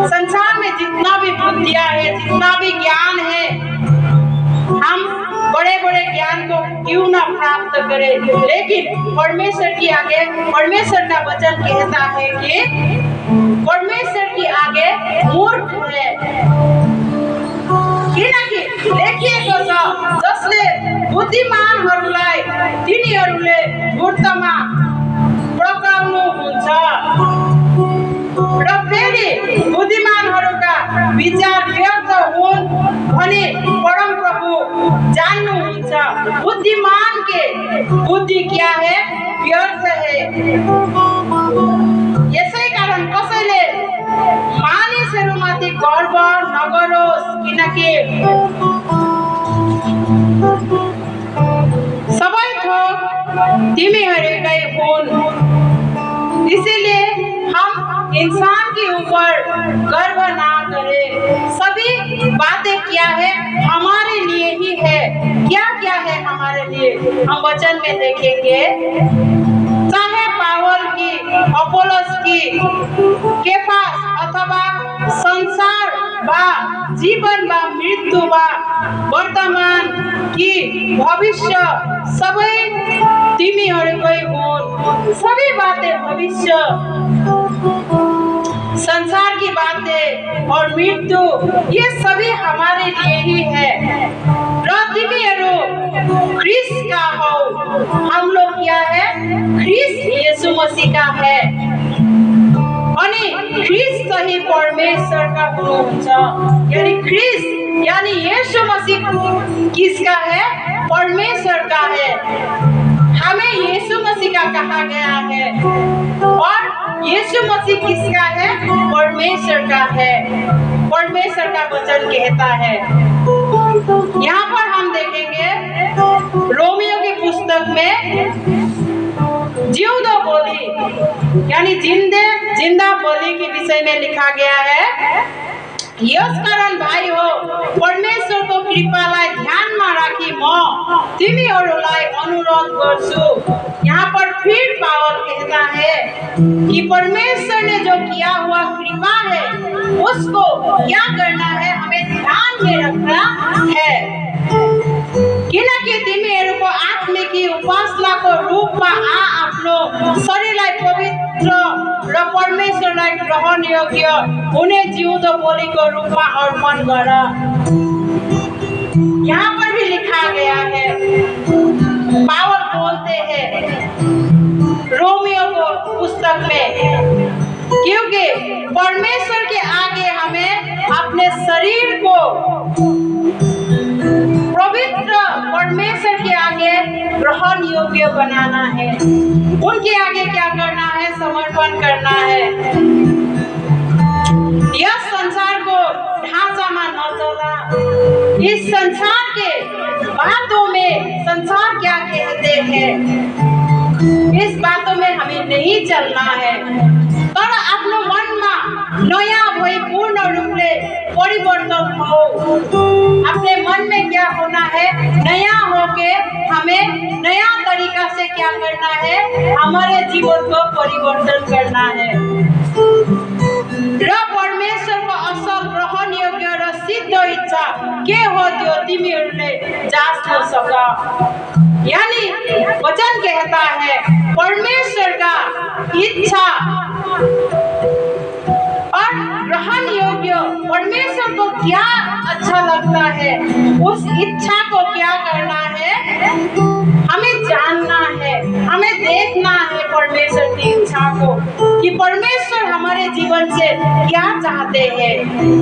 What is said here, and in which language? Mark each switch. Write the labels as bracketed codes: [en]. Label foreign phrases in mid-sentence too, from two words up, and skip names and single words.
[hi] संसार में जितना भी बुद्धियां है, जितना भी ज्ञान है, हम बड़े बड़े ज्ञान को क्यों ना प्राप्त करें, लेकिन परमेश्वर के आगे परमेश्वर का वचन कहता है कि परमेश्वर के आगे मूर्ख है। [ne] किनकि लेखिएको छ, जसले बुद्धिमानहरूलाई तिनीहरूले मूर्खमा पकाउनुहुन्छ र फेरि बुद्धिमानहरूका विचार व्यर्थ हुन् भने परम प्रभु जान्नुहुन्छ। [hi] बुद्धिमान के बुद्धि क्या है, व्यर्थ है। [ne] यसै कारण कसैले मानिसहरूमाथि गर्व नगरोस्, किनकि सबै थोक तिमीहरूकै हुन्। [hi] इसीलिए हम इंसान के ऊपर गर्व ना करें। सभी बातें क्या है, हमारे लिए ही है। क्या क्या है हमारे लिए, हम वचन में देखेंगे। [ne] चाहे पावल की, अपोलोस की, केफास अथवा संसार बा जीवन बा मृत्यु बा वर्तमान की भविष्य सबै तिमीहरूकै हुन्। [hi] सभी बातें भविष्य, संसार की बातें और मृत्यु, ये सभी हमारे लिए ही है। [ne] र तिमीहरू ख्रीष्ट का हो, [hi] हम लोग क्या है, ख्रीष्ट यीशु मसीह का है। [ne] अनि ख्रीष्ट चाहिँ परमेश्वरका हुनुहुन्छ। [hi] यानी ख्रीष्ट यानी यीशु मसीह किसका है, परमेश्वर का है। हमें यीशु मसीह का कहा गया है और यीशु मसीह किसका है, परमेश्वर का है। परमेश्वर का वचन कहता है। यहाँ पर हम देखेंगे रोमियो की पुस्तक में [ne] जिउँदो बलि [hi] यानी जिंदा बलि के विषय में लिखा गया है। [ne] यसकारण भाइ हो, परमेश्वरको कृपालाई ध्यानमा राखी म तिमीहरूलाई अनुरोध गर्छु। [hi] यहाँ पर फिर पावल कहता है कि परमेश्वर ने जो किया हुआ कृपा है उसको क्या करना है, हमें ध्यान में रखना है। [ne] किनकि तिमीहरूको आत्मिकी उपासनाको रूपमा आफ्नो शरीरलाई पवित्र र परमेश्वरलाई ग्रहण योग्य हुने जिउँदो बलिको रूपमा अर्पण गर। [hi] यहाँ पर भी लिखा गया है, पावल बोलते हैं रोमियो को पुस्तक में, क्योंकि परमेश्वर के आगे हमें अपने शरीर को पवित्र परमेश्वर के आगे ग्रहण योग्य बनाना है। उनके आगे क्या करना है, समर्पण करना है। यह [ne] संसार को ढांचामा नचला, [hi] इस संसार के बातों में, संसार क्या कहते हैं इस बातों में हमें नहीं चलना है। [ne] तर आफ्नो मनमा नयाँ भई पूर्ण रूपले परिवर्तन हो। [hi] अपने मन में क्या होना है, नया होके हमें नया तरीका से क्या करना है, हमारे जीवन को परिवर्तन करना है। [ne] र परमेश्वरको असल ग्रहण योग्य र सिद्ध इच्छा के हो त्यो तिमीहरूले जाँच्न सक। [hi] यानी वचन कहता है परमेश्वर का इच्छा और ग्रहण योग्य, परमेश्वर को क्या अच्छा लगता है, उस इच्छा को क्या करना है, हमें जानना है, हमें देखना है परमेश्वर की इच्छा को कि परमेश्वर हमारे जीवन से क्या चाहते हैं।